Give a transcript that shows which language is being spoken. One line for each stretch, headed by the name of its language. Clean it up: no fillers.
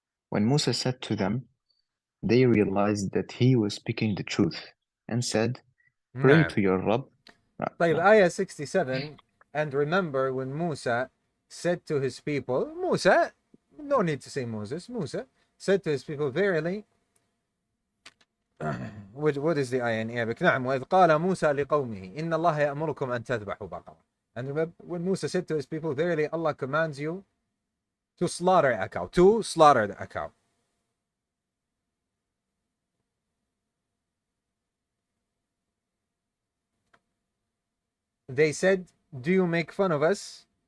English: When Musa said to them, they realized that he was speaking the truth and said, pray
Arabic: Naam.
English: to your Rabb. طيب, ayah 67, and remember when Musa said to his people, Musa, no need to say Moses, Musa said to his people, verily, what is the ayah in Arabic?
Arabic: نعم, وإذ قال موسى لقومه إن الله يأمركم أن تذبحوا بقرة.
English: And remember when Musa said to his people, verily Allah commands you to slaughter a cow, They said, do you make fun of us?